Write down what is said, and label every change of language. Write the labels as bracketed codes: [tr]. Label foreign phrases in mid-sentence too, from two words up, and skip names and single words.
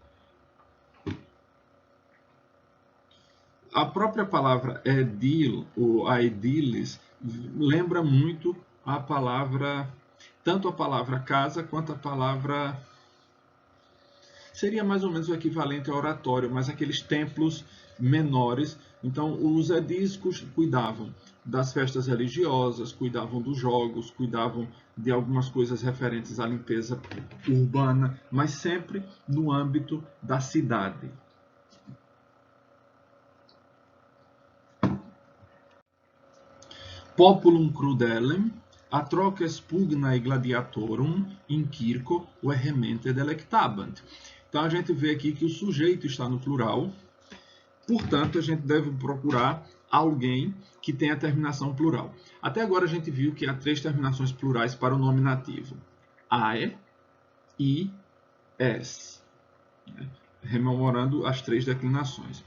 [pt] A própria palavra edil, ou aedilis, lembra muito a palavra, tanto a palavra casa quanto a palavra, seria mais ou menos o equivalente ao oratório, mas aqueles templos menores. Então, os edis cuidavam das festas religiosas, cuidavam dos jogos, cuidavam de algumas coisas referentes à limpeza urbana, mas sempre no âmbito da cidade. [la] Populum crudelem, atroces pugnae gladiatorum in circo vehemente delectabant. [pt] Então a gente vê aqui que o sujeito está no plural, portanto a gente deve procurar alguém que tenha terminação plural. Até agora a gente viu que há 3 terminações plurais para o nominativo: ae, i, es, rememorando as 3 declinações.